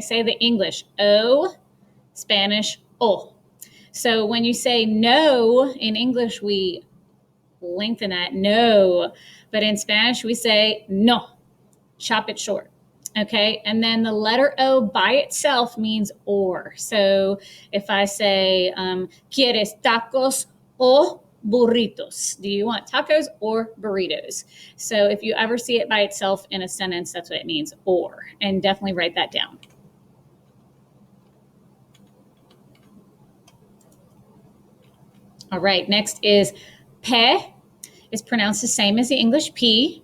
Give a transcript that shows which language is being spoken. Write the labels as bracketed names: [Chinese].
[English] Say the English, O, Spanish, O. So when you say no, in English, we lengthen that, no. But in Spanish, we say no, chop it short. Okay, and then the letter O by itself means or. So if I say, [Spanish] ¿Quieres tacos o burritos? [English] Do you want tacos or burritos? So if you ever see it by itself in a sentence, that's what it means, or. And definitely write that down. All right, next is pe. It's pronounced the same as the English P.